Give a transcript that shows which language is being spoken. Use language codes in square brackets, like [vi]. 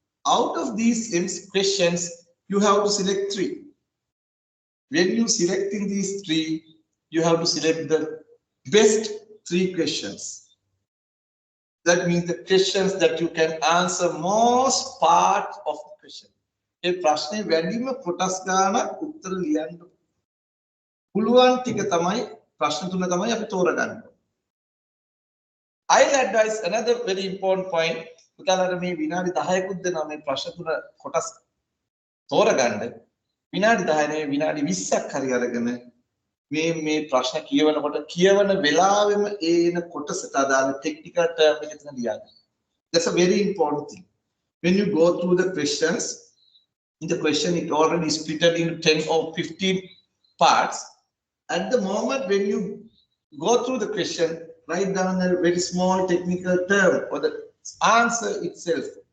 [en] Out of these questions, you have to select 3. When you selecting these 3, you have to select the best 3 questions. That means the questions that you can answer most part of the question. [si] ඒ ප්‍රශ්නේ වැඩිම කොටස් ගානක් උත්තර ලියන්න පුළුවන් ටික තමයි ප්‍රශ්න 3 තමයි අපි තෝරගන්න. [en] I'll advise another very important point. [si] පුතාලට මේ විනාඩි 10කුත් දෙනවා මේ ප්‍රශ්න 3 කොටස් තෝරගන්න. විනාඩි 10 නේ විනාඩි 20ක් හරි අරගෙන මේ ප්‍රශ්න කියවනකොට කියවන වෙලාවෙම ඒන කොටසට අදාළ technical term එක එතන ලියන්න. [en] That's a very important thing. When you go through the questions, in the question it already split into 10 or 15 parts. At the moment when you go through the question, write down a very small technical term or the answer itself.